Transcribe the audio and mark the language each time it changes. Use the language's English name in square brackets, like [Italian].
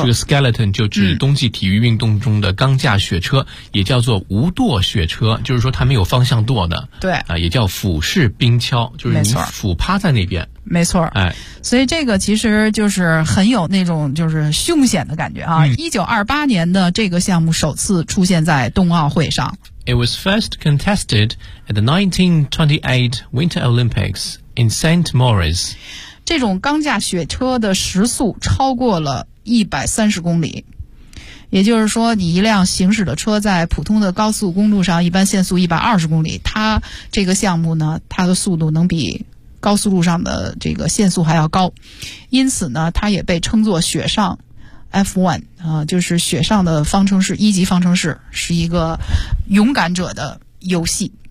[Chinese] 这个 skeleton 就指冬季体育运动中的钢架雪车，也叫做无舵雪车，就是说它没有方向舵的。对啊，也叫俯视冰橇，就是你俯趴在那边。没错，哎，所以这个其实就是很有那种就是凶险的感觉啊。 1928年的这个项目首次出现在冬奥会上。 [English] It was first contested at the 1928 Winter Olympics in St. Moritz. [Chinese] 这种钢架雪车的时速超过了130公里。也就是说你一辆行驶的车在普通的高速公路上一般限速120公里，它这个项目呢它的速度能比高速路上的这个限速还要高，因此呢它也被称作雪上 F1、就是雪上的方程式，一级方程式，是一个勇敢者的游戏。